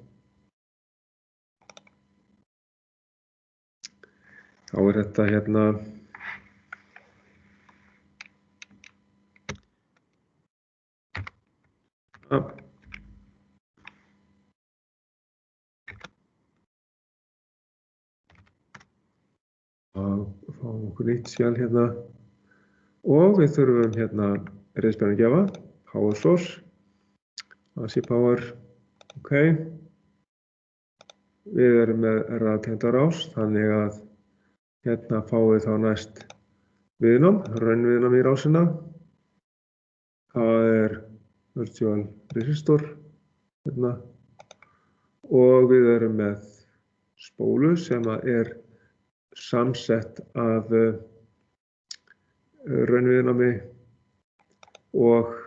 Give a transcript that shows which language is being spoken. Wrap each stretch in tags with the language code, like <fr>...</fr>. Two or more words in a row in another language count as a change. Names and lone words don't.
<is>Þá þetta hérna að fá okkur nýtt skjal hérna og við þurfum hérna reiðspennugjafa,</is> <en>power source, AC power,</en> <is>ok. Við erum með raðtengda rás, þannig að hérna fáum við þá næst viðnám, raunviðnám í rásina. Það</is> <en>virtual resistor</en> <is>hérna og við erum með spólu sem samsett af raunviðnámi og</is>